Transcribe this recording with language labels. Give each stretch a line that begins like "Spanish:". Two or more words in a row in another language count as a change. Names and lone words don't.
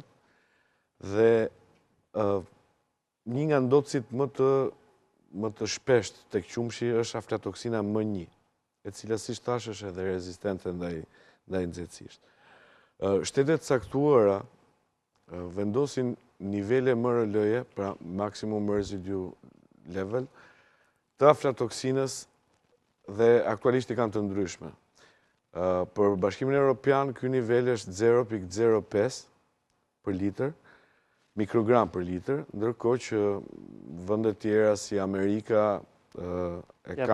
Albanian: Dhe një nga ndotësit më të shpesht tek qumshi është aflatoksina M1, e cila si thash është edhe rezistente ndaj nxehtësisë. Shtetet caktuara vendosin nivele MRL-je, pra
English: maximum residue level,
Albanian: të aflatoksinës dhe aktualisht i kanë të ndryshme. Për Bashkimin Evropian, ky nivel është 0,05 për litër, mikrogram për litër, ndërkohë që vendet tjera si Amerika e kanë...